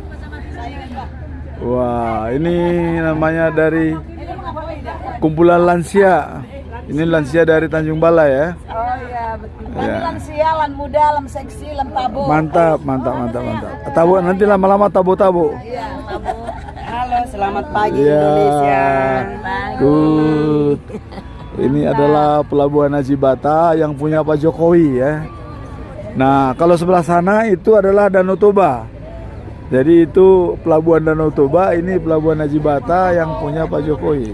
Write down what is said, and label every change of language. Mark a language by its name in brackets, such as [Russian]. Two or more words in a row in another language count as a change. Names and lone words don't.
[Indonesian] Wah, ini namanya dari kumpulan lansia. Ini lansia dari Tanjung Balai ya. Oh iya, betul. Ya. Lansia, lan muda, lan seksi, lan tabo. Mantap. Tabo nanti lama-lama tabo-tabo. Iya, tabo. Halo, selamat pagi Indonesia. Good. Ini adalah pelabuhan Ajibata yang punya Pak Jokowi ya. Nah, kalau sebelah sana itu adalah Danau Toba. Jadi itu pelabuhan Danau Toba, ini pelabuhan Ajibata yang punya Pak Jokowi.